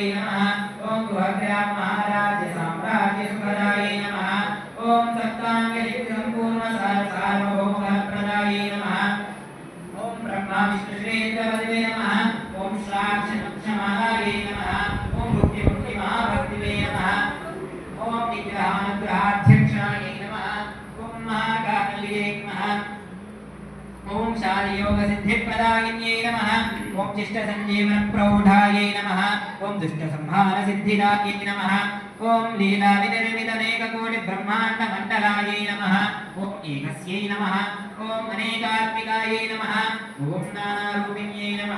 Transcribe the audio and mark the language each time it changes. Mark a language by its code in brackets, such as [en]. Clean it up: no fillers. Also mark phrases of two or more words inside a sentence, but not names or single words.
[sa] నమః ఓం గృహగ్రామ మహారాజ్య సామ్రాజ్య సుఖదాయై నమః ఓం సప్తాంగశక్తి సంపూర్ణ సార్వభౌమఫలప్రదాయై నమః ఓం బ్రహ్మా విష్ణు శ్రీధరవదే నమః ఓం శ్రాక్షమాలాయై నమః ఓం భక్తి మహాభక్తివే నమః ఓం విగ్రహానుగ్రహాధ్యక్షాయై నమః ఓం మహాకాళియై నమః राजयोगसिद्धिप्रदायिन्यै नमः ॐ शिष्टसञ्जीवनप्रौढायै नमः ॐ दुष्टसंहारसिद्धिदायै नमः ॐ लीलाविनिर्मितनेककोटिब्रह्माण्डमण्डलायै नमः ॐ एकस्यै नमः ॐ अनेकात्मिकायै नमः ॐ नानारूपिण्यै नमः